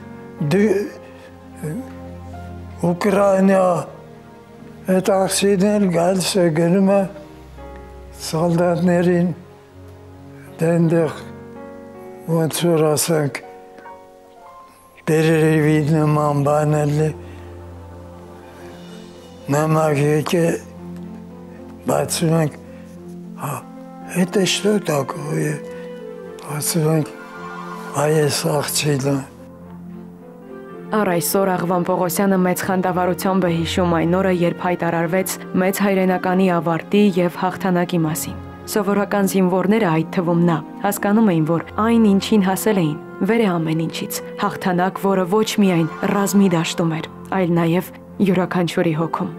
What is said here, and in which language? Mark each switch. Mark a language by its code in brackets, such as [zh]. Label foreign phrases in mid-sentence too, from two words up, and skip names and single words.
[hy] Ուկրաինա, այդ աղջին էլ գալիս է գնում է սալդատներին, դենտեղ ոնց որ ասենք, Տերերևի նման բանել է, նամակ եկե բացում ենք, [ru] это что такое, [hy] ասում ենք, այս աղջիկը։ Առ այսօր Աղվան Պողոսյանը մեծ խանդավառությամբ է հիշում այն օրը, երբ հայտարարվեց մեծ հայրենականի ավարտի եւ հաղթանակի մասին։ Սովորական զինվորները, այդ թվում նա, հասկանում էին, որ այն ինչին հասել էին, վեր է ամեն ինչից, հաղթանակ, որը ոչ միայն ռազմի դաշտում էր, այլ նաեւ յուրաքանչյուրի հոգում։